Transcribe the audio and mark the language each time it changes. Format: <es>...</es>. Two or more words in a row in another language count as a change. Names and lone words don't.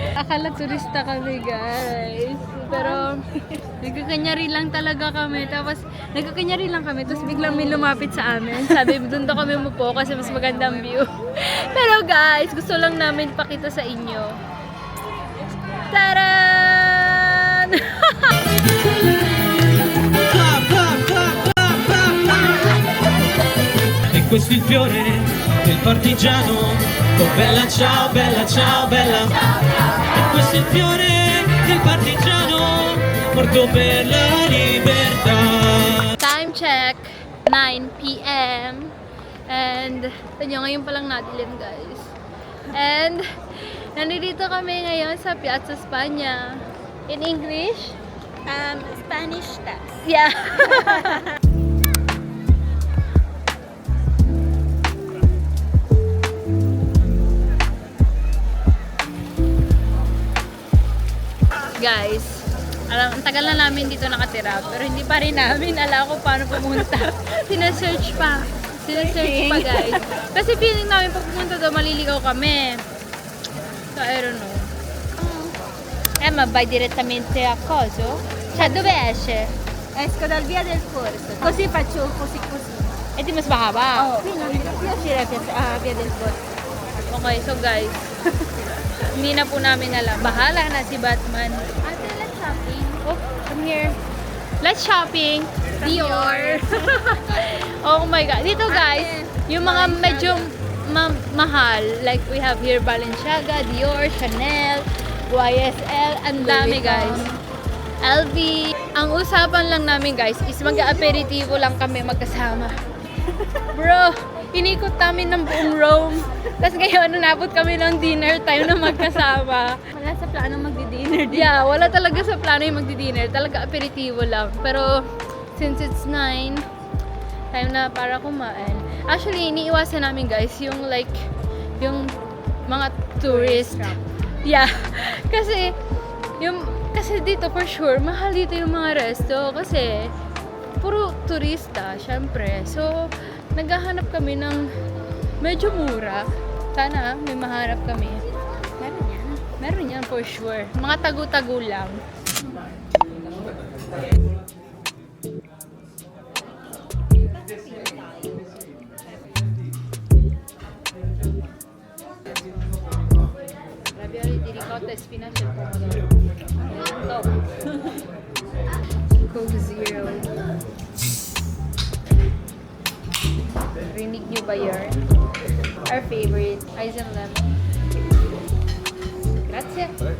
<tl>Akala turista kami guys. Pero nagkakanyari lang talaga kami. Tapos nagkakanyari lang kami. Tapos biglang may lumapit sa amin. Sabi doon daw kami umupo kasi mas magandang view. Pero guys, gusto lang namin pakita sa inyo. Taran!</tl> <it>E questo è il fiore del partigiano. Oh bella ciao, bella ciao, bella. E questo è il fiore del partigiano morto per la libertà.</it> <en>Time check, 9 p.m. And,</en> <tl>tanyo, ngayon pa lang nadilim guys. And, nandito kami ngayon sa Piazza España.</tl> <en>In English? Spanish tax. Yeah.</en> <tl>Guys, ang tagal na namin dito nakatira, pero hindi pa rin namin alam kung paano pumunta. Sinesearch pa guys. Kasi feeling namin pag pumunta doon, maliligaw kami.</tl> <en>So, I don't know.</en> <it>Ma vai direttamente a coso? Cioè, dove esce? Esco dal via del Corso. Così faccio così.</it> <tl>E di mas mahaba.</tl> <it>Oh, qui uscire a via del Corso.</it> <en>Okay, so guys,</en> <tl>hindi na po namin alam. Bahala na si Batman. Ate,</tl> <en>let's shopping. Oh, come here. Let's shopping. Dior. Oh my God.</en> <tl>Dito guys, yung mga medyo mahal.</tl> <en>Like we have here Balenciaga, Dior, Chanel, YSL.</en> <tl>Ang dami guys. LV. Ang usapan lang namin guys is mag-aperitivo lang kami magkasama. Bro, inikot namin ng buong Rome. Tapos ngayon, nabot kami ng dinner time na magkasama. Wala sa plano magdi-dinner dito. Yeah, wala talaga sa plano yung magdi-dinner. Talaga aperitivo lang. Pero,</tl> <en>since it's 9, time</en> <tl>na para kumain. Actually, iniiwasan namin guys yung like, yung mga tourist.</tl> <en>Yeah.</en> <tl>Kasi dito</tl> <en>for sure,</en> <tl>mahal dito yung mga resto. Kasi, puro turista, syempre. So, naghahanap kami ng medyo mura. Sana may mahanap kami. Meron yan. Meron yan</tl> <en>for sure.</en> <tl>Mga tagu-tagu lang.</tl> <it>Ravioli di ricotta e spinaci e pomodoro.</it> <en>Top. Coke Zero.</en> <tl>Rinig nyo ba yun?</tl> <en>Our favorite, ice and lemon.</en> <it>Grazie.</it>